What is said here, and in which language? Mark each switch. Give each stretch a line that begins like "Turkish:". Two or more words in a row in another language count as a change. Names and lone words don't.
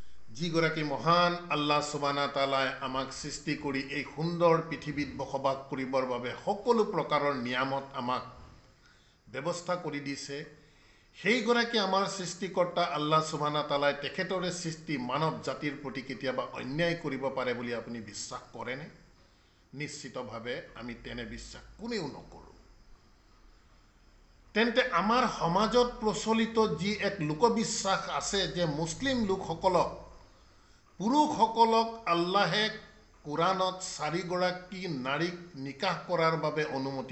Assamese: যিগৰাকী মহান
Arabic: الله سبحانه وتعالى
Assamese: আমাক সৃষ্টি কৰি এই সুন্দৰ পৃথিৱীত বসবাস কৰিবৰ বাবে সকলো প্ৰকাৰৰ নিয়ামত আমাক ব্যৱস্থা কৰি দিছে সেইগৰাকী আমাৰ সৃষ্টিকৰ্তা
Arabic: الله سبحانه وتعالى
Assamese: তেখেতৰে সৃষ্টি মানৱ জাতিৰ প্ৰতি কেতিয়াবা অন্যায় কৰিব পাৰে বুলি আপুনি বিশ্বাস কৰেনে নিশ্চিতভাৱে আমি তেনে বিশ্বাস কোনেও নকৰোঁ তেন্তে আমাৰ সমাজত প্ৰচলিত যি এক লোকবিশ্বাস আছে যে মুছলিম লোকসকলক পুৰুষসকলক আল্লাহে কোৰাণত 4 গৰাকী নাৰীক নিকাহ কৰাৰ বাবে অনুমতি